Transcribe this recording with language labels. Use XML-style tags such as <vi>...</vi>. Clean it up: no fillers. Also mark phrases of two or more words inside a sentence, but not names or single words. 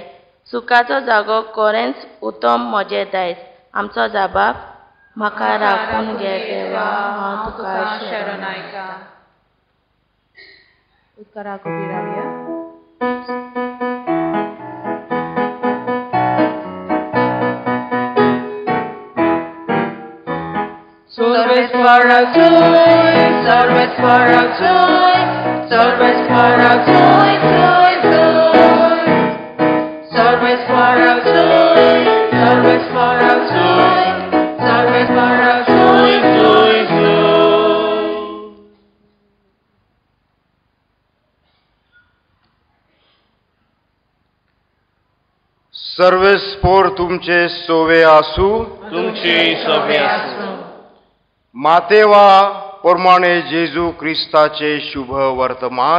<kok>सुखाचो जागो खरेंच उत्तम म्हजें दायज. आमचो जबाब. म्हाका राखून घे देवा, हांव तुका शरणा येता. उदकाराक उबी रावया. सर्वेस्vara joy, Sarvesvara joy, Sarvesvara joy, joy, joy. Sarvesvara joy, Sarvesvara joy, Sarvesvara joy, joy, joy. सर्वेस्पोर तुमचे सोवे आसू, तुमची सवे आसूं. मातेवा प्रमाणे जेजू क्रिस्ताचे शुभ वर्तमान.</kok>